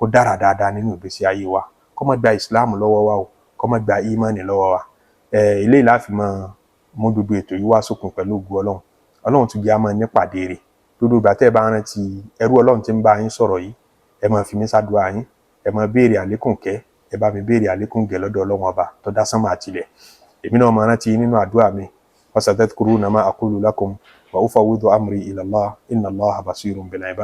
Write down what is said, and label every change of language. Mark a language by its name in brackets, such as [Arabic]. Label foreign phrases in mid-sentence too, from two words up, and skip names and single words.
[Yoruba] dára dáadáa nínú ìgbésí ayé wa kó má gba Islam lọ́wọ́ wa o kó má gba imani lọ́wọ́ wa eléyìí láfi máa mú gbogbo ètò yìí wá sókun pẹ̀lú ògo Ọlọ́run tún jẹ́ àmọ́ nípàdé rẹ̀ gbogbo ìgbà tẹ́ ẹ bá rántí ẹrú Ọlọ́run tí ń bá yín sọ̀rọ̀ yìí ẹ máa fi mí ṣàdúrà yín ẹ máa béèrè àlékún kẹ́ ẹ bá mi béèrè àlékún gẹ̀ lọ́dọ̀ Ọlọ́run ọba tó dá sánmà àtilẹ̀ èmi náà máa rántí nínú àdúrà mi [Arabic] فستذكرون ما أقول لكم وأفوض أمري إلى الله إن الله بصير بالعباد.